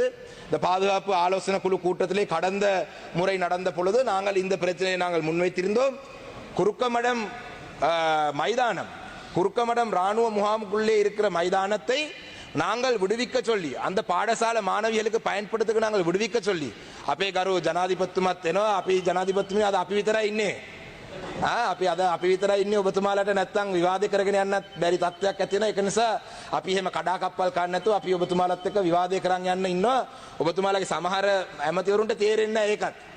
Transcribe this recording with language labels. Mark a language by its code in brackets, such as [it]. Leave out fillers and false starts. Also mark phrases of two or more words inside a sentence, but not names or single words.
[ta] இந்த பாதுகாப்பு ஆலோசனை குழு கூட்டத்திலே கடந்த முறை நடந்த பொழுது நாங்கள் இந்த பிரச்சனையை நாங்கள் முன்வைத்திருந்தோம். குறுக்கமடம் மைதானம், குறுக்கமடம் ராணுவ முகாமுக்குள்ளே இருக்கிற மைதானத்தை நாங்கள் விடுவிக்க சொல்லி அந்த பாடசாலை மாணவிகளுக்கு பயன்படுத்த நாங்கள் விடுவிக்க சொல்லி [si] අපේ ගරු ජනාධිපතිතුමත් එනවා. අපි ජනාධිපතිතුමිය අද අපි විතරයි ඉන්නේ. අපි අද අපි විතරයි ඉන්නේ. ඔබතුමාලට නැත්තම් විවාද කරගෙන යන්නත් බැරි තත්ත්වයක් ඇති වෙනවා. ඒක නිසා අපි එහෙම කඩාකප්පල් ගන්න නැතුව අපි ඔබතුමාලත් එක්ක විවාදේ කරන් යන්න ඉන්නවා. ඔබතුමාලගේ සමහර ඇමතිවරුන්ට තේරෙන්නේ නැහැ ඒකත්.